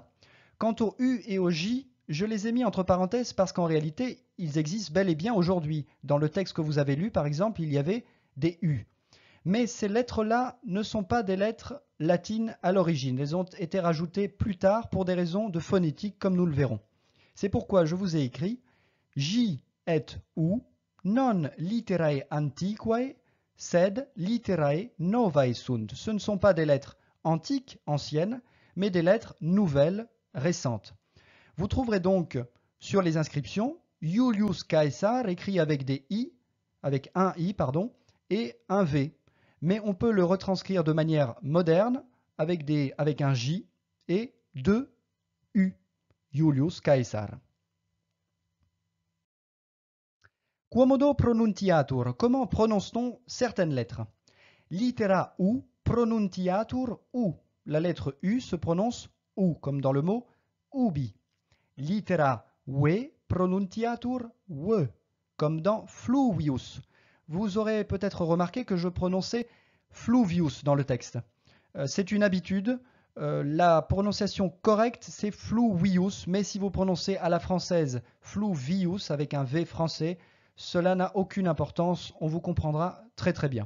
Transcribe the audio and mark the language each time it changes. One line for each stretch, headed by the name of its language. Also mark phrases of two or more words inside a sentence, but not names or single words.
French: Quant au U et au J, je les ai mis entre parenthèses parce qu'en réalité, ils existent bel et bien aujourd'hui. Dans le texte que vous avez lu, par exemple, il y avait des U. Mais ces lettres-là ne sont pas des lettres latines à l'origine. Elles ont été rajoutées plus tard pour des raisons de phonétique, comme nous le verrons. C'est pourquoi je vous ai écrit J et U
Latin: non literae antiquae, sed literae novae sunt.
French: Ce ne sont pas des lettres antiques, anciennes, mais des lettres nouvelles, récentes. Vous trouverez donc sur les inscriptions Julius Caesar écrit avec des I, avec un I, pardon, et un V. Mais on peut le retranscrire de manière moderne avec un J et deux U.
Latin: Julius Caesar. Quomodo pronuntiatur.
French: Comment prononce-t-on certaines lettres?
Latin: Littera U pronuntiatur U.
French: La lettre U se prononce U, comme dans le mot ubi.
Latin: Littera V pronuntiatur W,
French: comme dans
Latin: fluvius.
French: Vous aurez peut-être remarqué que je prononçais fluvius dans le texte. C'est une habitude. La prononciation correcte, c'est fluvius, mais si vous prononcez à la française fluvius avec un V français, cela n'a aucune importance, on vous comprendra très très bien.